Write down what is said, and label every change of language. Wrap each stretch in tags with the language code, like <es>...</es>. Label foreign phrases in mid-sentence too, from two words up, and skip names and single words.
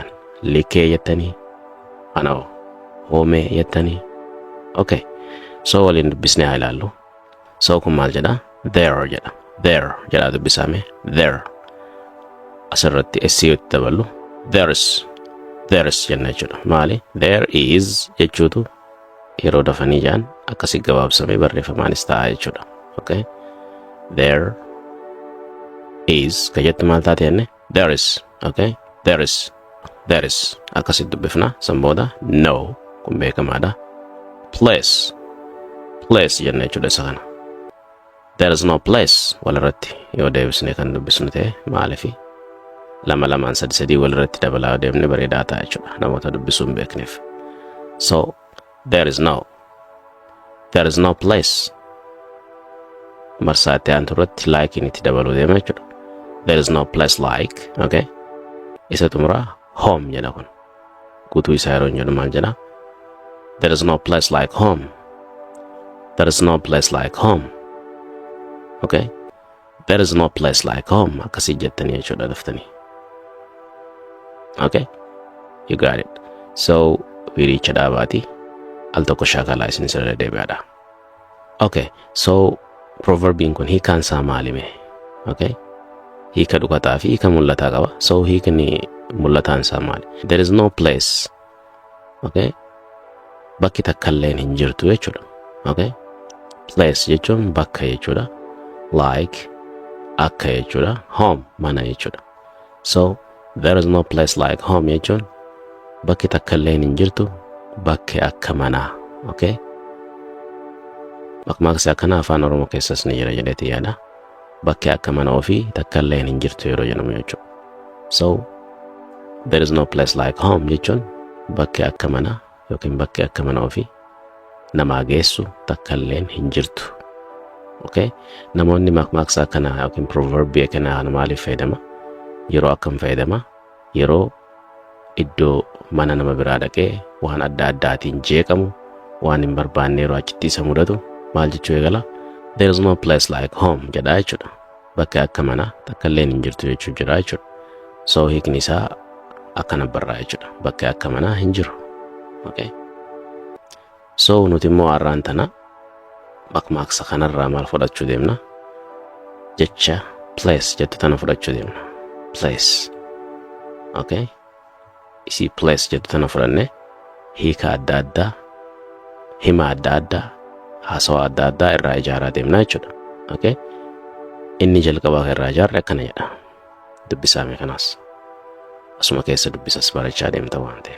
<om>Likee jettanii? Anoo hoomee jettanii? Okay. So waliin dubbisnee haa ilaallu. So kun maal jedha? There jedha. There jedha dubbisame. There. Asirratti SCOtti daballu. There's jenna jechuudha. Maali?</om> <en>There is</en> <om>jechuutu yeroo dafanii jaan akkasii gabaabsamee barreeffamaanis ta'a jechuudha. Okay?</om> <en>There is</en> <om>ka jettu maal taate jenne?</om> <en>There is. Okay? There is.</en> <om>Akkasii dubbifna. Sanbooda no kun beekamaadha. Place jenna jechuudha isa kana.</om> <en>There is no place</en> <om>walirratti yoo deebisnee kan dubbisnu ta'e maaliifi lamaan sadii walirratti dabalaa deemne bareedaa ta'a jechuudha namoota dubbisuun beekneef.</om> <en>So there is no place.</en> <om>Marsaatti aanturratti like itti dabaluu deema jechuudha.</om> <en>There is no place like.</en> <om>Okay? Isa xumuraa home jedha kun. Guutuu isaa yeroo jedhu maal jedha?</om> <en>There is no place like home. There is no place like home. Okay? There is no place like home.</en> <om>Akkasii jettanii jechuudha daftanii.</om> <en>Okay? You got it.</en> <om>So wiricha dhaabaati al tokko shaakalaa isin sirra deebi'aadha. Okay. So proverbiin kun hiikaan isaa maalime? Okay? Hiika dhugataa fi hiika mul'ataa qaba. So hiikni mul'ataan isaa maali?</om> <en>There is no place.</en> <om>Okay? Bakki takkalleen hin jirtu jechuudha. Okay? Place jechuun bakka jechuudha. Like akka jechuudha. Home mana jechuudha. So</om> <en>there is no place like home</en> <om>jechuun bakki takkalleen hin jirtu bakki akka manaa. Okay? Maqmaaqsi akkana afaan Oromoo keessas ni jira jedheeti yaada. Bakki akka mana ofii takkalleen hin jirtu yeroo jedhamu jechuudha. So</om> <en>there is no place like home</en> <om>jechuun bakki akka manaa yookiin bakki akka mana ofii namaa geessu takkalleen hin jirtu. Okay? Namoonni maqmaaqsa akkana yookiin proverbii akkana maaliif fayyadama? Yeroo akkam fayyadama? Yeroo iddoo mana nama biraa dhaqee waan adda addaatiin jeeqamu waan hin barbaanne yeroo achitti isa mudatu maal jechuu eegala?</om> <en>There is no place like home</en> <om>jedha jechuudha. Bakka akka manaa takkalleen hin jirtu jechuu jira jechuudha. So hiikni isaa akkana barraa jechuudha. Bakka akka manaa hin jiru. Okay? So nuti immoo har'aan tana maqmaaqsa kanarraa maal fudhachuu deemna? Jecha place jettu tana fudhachuu deemna.</om> <en>Place. Okay?</en> <om>Isi place jettu tana fudhanne hiika adda addaa, hima adda addaa, haasawaa adda addaa irraa ijaaraa deemna jechuudha. Okay, inni jalqabaa irraa ijaarre akkana jedha. Dubbisaame kanaas asuma keessa dubbisas barachaa deemta waan ta'eef.</om>